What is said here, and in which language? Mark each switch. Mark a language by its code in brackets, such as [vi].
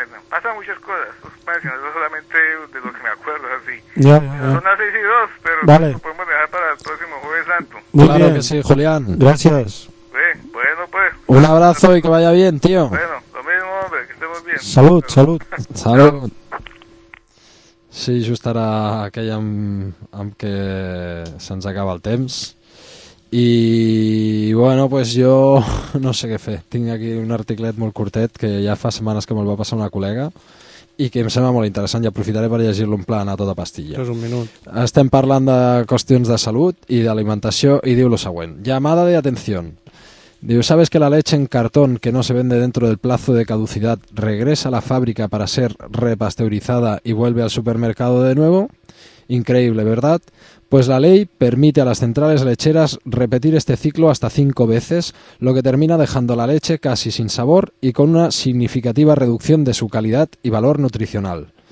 [es] Pasan muchas cosas, no solamente de lo que me acuerdo, así. Ya. Son las 6 y 2, pero vale, lo podemos dejar para el próximo Jueves Santo. Muy claro bien, que sí, Julián. Gracias. Bueno, pues. Un abrazo y que vaya bien, tío. Bueno, lo mismo, hombre, que estemos bien. Salud, salud. Salud. [ca] Sí, just ara aquell amb que se'ns acaba el temps. I, bueno, pues jo no sé què fer. Tinc aquí un articlet molt curtet que ja fa setmanes que me'l va passar una col·lega i que em sembla molt interessant i aprofitaré per llegir-lo en plan a tota pastilla. És un minut. Estem parlant de qüestions de salut i d'alimentació i diu lo següent. [es] Llamada de atención. Diu, ¿sabes que la leche en cartón que no se vende dentro del plazo de caducidad regresa a la fábrica para ser repasteurizada y vuelve al supermercado de nuevo? Increíble, ¿verdad? Pues la ley permite a las centrales lecheras repetir este ciclo hasta 5 veces, lo que termina dejando la leche casi sin sabor y con una significativa reducción de su calidad y valor nutricional.